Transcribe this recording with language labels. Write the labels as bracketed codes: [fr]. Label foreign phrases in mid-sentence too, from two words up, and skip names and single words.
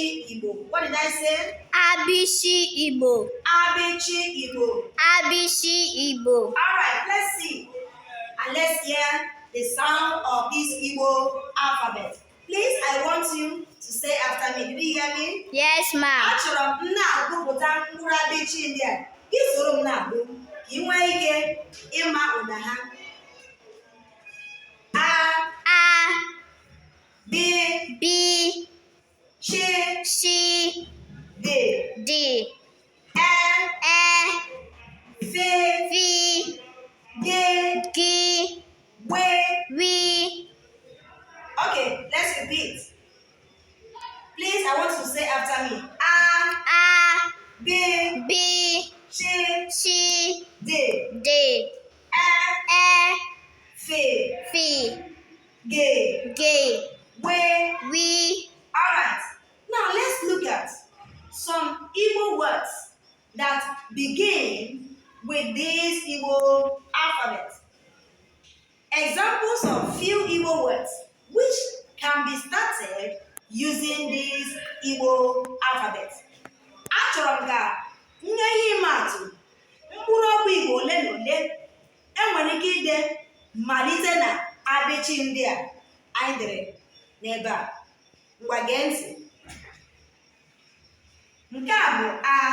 [en] What did I say? [ig] Abishi Igbo. Abichi Igbo. Abishi Igbo. [en] Alright, let's see. And let's hear the sound of this Igbo alphabet. Please, I want you to say after me. Did you hear me? Yes, ma'am. [ig] Achọrọ m na-agụpụta mkpụrụ abichi ndị a. Gị soro m na-agụ ka ị nwee ike ịma ụda ha. A, A, B, B, Ch, Sh, D, D, E, E, F, F, G, G, W. W. [en] Okay, let's repeat. Please, I want you to say after me. [ig] A, A, B, B, Ch, Sh, D, D, E, E, F, F, G, G, W. W. [en] Alright, now let's look at some Igbo words that begin with this Igbo alphabet. Examples of few Igbo words which can be started using this Igbo alphabet. [ig] Achọrọ m ka nye ihe ịmatụ mkpụrụ okwu Igbo ole na ole enwere ike ide malite na abichi ndị a anyị dere n'ebe a. Ngwa gee ntị. Nke a bụ A.